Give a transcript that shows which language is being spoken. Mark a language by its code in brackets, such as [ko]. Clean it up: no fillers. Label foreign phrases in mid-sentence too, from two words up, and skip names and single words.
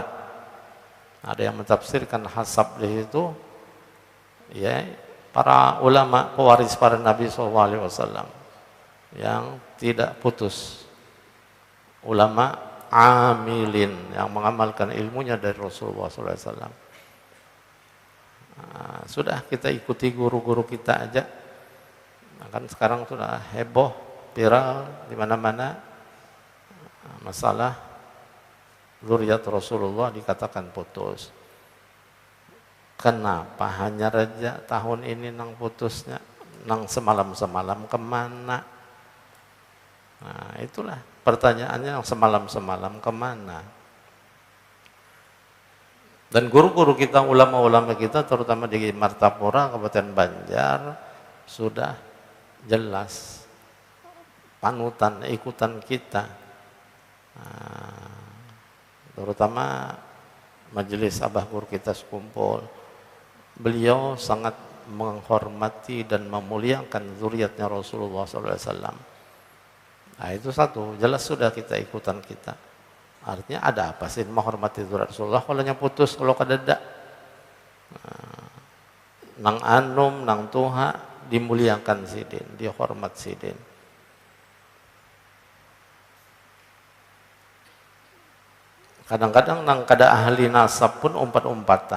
[id] Ada yang mentafsirkan hasab di situ, ya, para ulama pewaris para Nabi SAW yang tidak putus, ulama amilin yang mengamalkan ilmunya dari Rasulullah SAW. Nah, sudah kita ikuti guru-guru kita aja. Nah, kan sekarang sudah heboh, viral di mana-mana masalah zuriat Rasulullah dikatakan putus. [bjn] Kenapa hanya raja tahun ini nang putusnya, nang semalam-semalam kemana? [id] Nah, itulah pertanyaannya, yang semalam-semalam kemana? Dan guru-guru kita, ulama-ulama kita, terutama di Martapura, Kabupaten Banjar, sudah jelas panutan, ikutan kita. Nah, terutama majelis abah guru kita sekumpul, beliau sangat menghormati dan memuliakan zuriatnya Rasulullah SAW. Nah, itu satu, jelas sudah kita ikutan kita. Artinya ada apa sih menghormati zuriat Rasulullah kalau nya putus, [bjn] kalau kadada. Nah, nang anum, nang tuha dimuliakan sidin, dihormat sidin. Kadang-kadang nang kada ahli nasab pun umpat-umpatan.